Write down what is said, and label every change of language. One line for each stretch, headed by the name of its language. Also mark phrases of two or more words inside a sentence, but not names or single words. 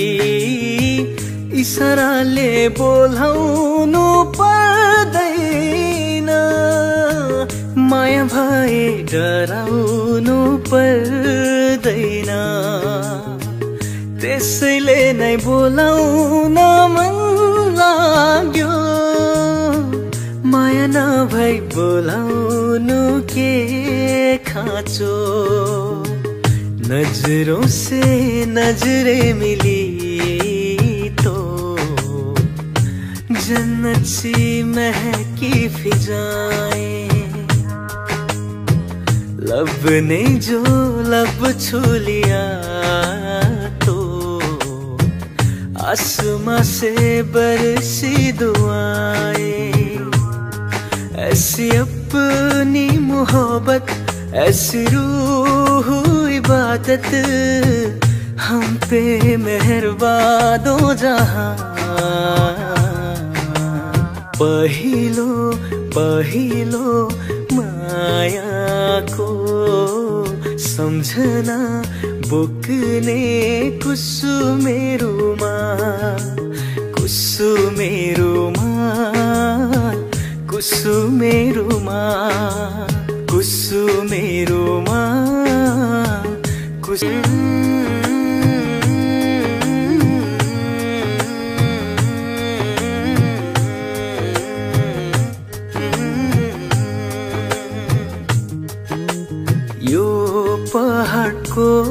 Nepali: इसाराले बोलाउनु पर्दैन, माया भए डराउनु पर्दैन। त्यसैले नै बोलाउन मन लाग्यो, माया नभई बोलाउनु के खाँचो।
Hindi: नजरों से नजरें मिली तो जन्नत सी महकी फिजाएं, लब ने जो लब छू लिया तो आसमां से बरसी दुआएं। ऐसी अपनी मोहब्बत, ऐसी रूह इबादत, हम पे मेहरबान दो जहां।
Nepali: पहिलो पहिलो मायाको सम्झना बोक्ने कुसुमेरुमा, कुसुमेरुमा, कुसुमेरुमा, कुसुमेरुमा, यो पहाडको